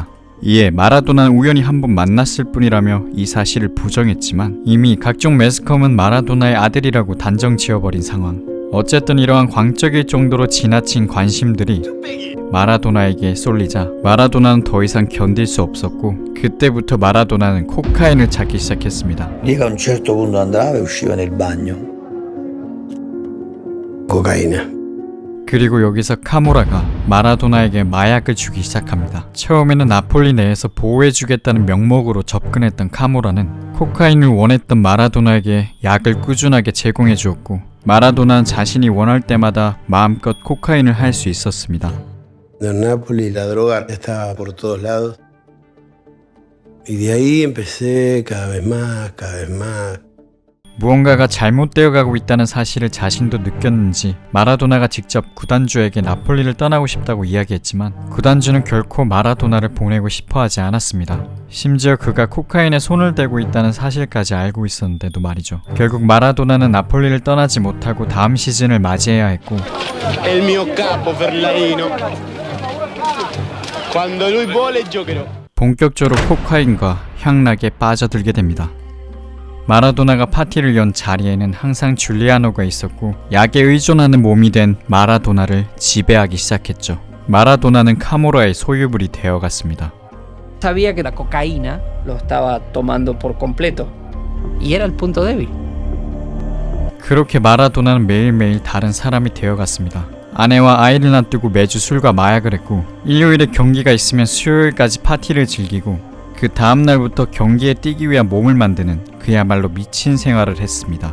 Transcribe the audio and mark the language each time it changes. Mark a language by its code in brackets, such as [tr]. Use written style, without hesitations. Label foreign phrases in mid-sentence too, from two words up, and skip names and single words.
[ko] 이에 마라도나는 우연히 한번 만났을 뿐이라며 이 사실을 부정했지만 이미 각종 매스컴은 마라도나의 아들이라고 단정 지어버린 상황. 어쨌든 이러한 광적일 정도로 지나친 관심들이 마라도나에게 쏠리자 마라도나는 더 이상 견딜 수 없었고 그때부터 마라도나는 코카인을 찾기 시작했습니다. [it] Lì a un certo punto andava e usciva nel bagno. Cocaina. [ko] 그리고 여기서 카모라가 마라도나에게 마약을 주기 시작합니다. 처음에는 나폴리 내에서 보호해주겠다는 명목으로 접근했던 카모라는 코카인을 원했던 마라도나에게 약을 꾸준하게 제공해 주었고 마라도나는 자신이 원할 때마다 마음껏 코카인을 할 수 있었습니다. [es] En Nápoles la droga estaba por todos lados. Y de ahí empecé cada vez más. [ko] 무언가가 잘못되어 가고 있다는 사실을 자신도 느꼈는지 마라도나가 직접 구단주에게 나폴리를 떠나고 싶다고 이야기했지만 구단주는 결코 마라도나를 보내고 싶어 하지 않았습니다. 심지어 그가 코카인에 손을 대고 있다는 사실까지 알고 있었는데도 말이죠. 결국 마라도나는 나폴리를 떠나지 못하고 다음 시즌을 맞이해야 했고 [it] El mio capo Ferlaino. Quando lui vuole giocherò. [ko] 본격적으로 코카인과 향락에 빠져들게 됩니다. 마라도나가 파티를 연 자리에는 항상 줄리아노가 있었고 약에 의존하는 몸이 된 마라도나를 지배하기 시작했죠. 마라도나는 카모라의 소유물이 되어갔습니다. [es] Sabía que la cocaína lo estaba tomando por completo y era el punto débil. [ko] 그렇게 마라도나는 매일매일 다른 사람이 되어갔습니다. 아내와 아이를 놔두고 매주 술과 마약을 했고 일요일에 경기가 있으면 수요일까지 파티를 즐기고 그 다음날부터 경기에 뛰기 위한 몸을 만드는 그야말로 미친 생활을 했습니다.